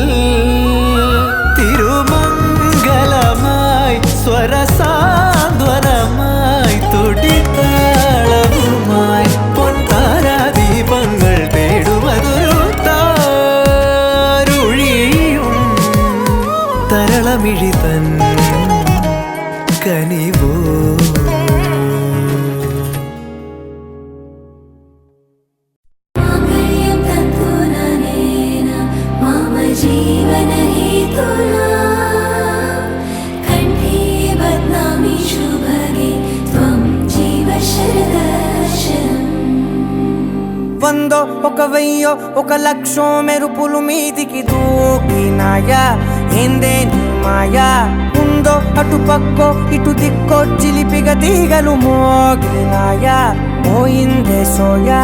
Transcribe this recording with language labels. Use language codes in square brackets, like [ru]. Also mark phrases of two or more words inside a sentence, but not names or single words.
[ml] തിരുമംഗലമായി സ്വരസാന്ത്വനമായി തുടിത്താളവുമായി പൊൻതാരാദീപങ്ങൾ തേടുമതൊരു താരുഴിയും തരളമിഴിതൻ കനിവോ [sa] माङ्गल्यं तन्तुननेन मम जीवनहेतुना कण्ठे बध्नामि शुभगे त्वं जीव शरदर्शनम् [te] వందో ఒక వెయ్యో ఒక లక్షో మెరుపులు మీదికి దూకినాయా ఏందే నీ మాయా ఉందో అటు పక్కో ఇటు దిక్కో చిలిపిగా తీగలు మోగినాయా పోయిందే సోయా